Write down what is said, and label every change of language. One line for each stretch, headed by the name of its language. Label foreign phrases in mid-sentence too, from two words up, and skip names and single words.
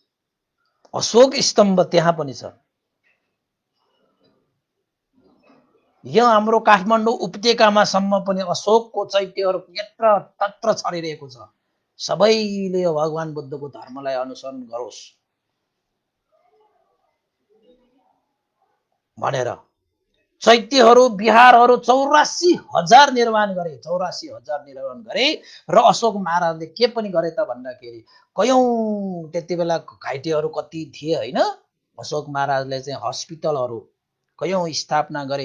Nepali: अशोक स्तम्भ त्यहाँ पनि छ। यो हाम्रो काठमाडौँ उपत्यकामा सम्म पनि अशोकको चैत्यहरू यत्र तत्र छरिरहेको छ। सबैले यो भगवान बुद्धको धर्मलाई अनुसरण गरोस् भनेर चैत्यहरू बिहारहरू 84,000 निर्माण गरे। 84,000 निर्माण गरे र अशोक महाराजले के पनि गरे त भन्दाखेरि कयौं त्यति बेला घाइतेहरू कति थिए होइन, अशोक महाराजले चाहिँ हस्पिटलहरू कयौं स्थापना गरे।